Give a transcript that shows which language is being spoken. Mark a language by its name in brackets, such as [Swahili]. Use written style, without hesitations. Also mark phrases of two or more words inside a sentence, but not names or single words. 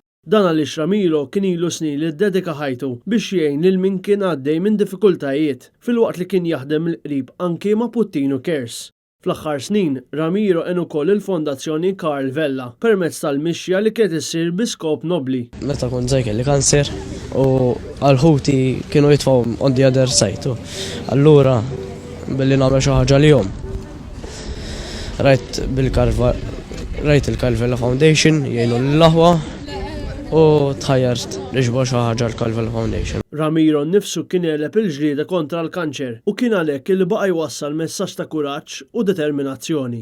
[Maltese] Dan għaliex Ramiro kien ilu snin li ddedika ħajtu biex jgħin lil min kien għaddej minn diffikultajiet fil-waqt li kien jaħdem l-qrib anke ma' Puttino Cares. Fl-aħħar snin, Ramiro għen ukoll il-Fondazzjoni Karl Vella permezz tal-mixja li kienet issir bi skop nobli. Meta kont żgħir kelli kanser u għal-ħuti kienu jitfgħu [English] on the other side. [Maltese] Allura billi nagħmel xi ħaġa lihom. Rajt il-Karl Vella Foundation jgħinu l-aħwa u tħajjart nixbor xi ħaġa l-Karl Vella Foundation. Ramiro nnifsu kien jeleb il-ġlieda kontra l-kanċer u kien għalhekk li baqa' jwassal messaġġ ta' kuraġġ u determinazzjoni.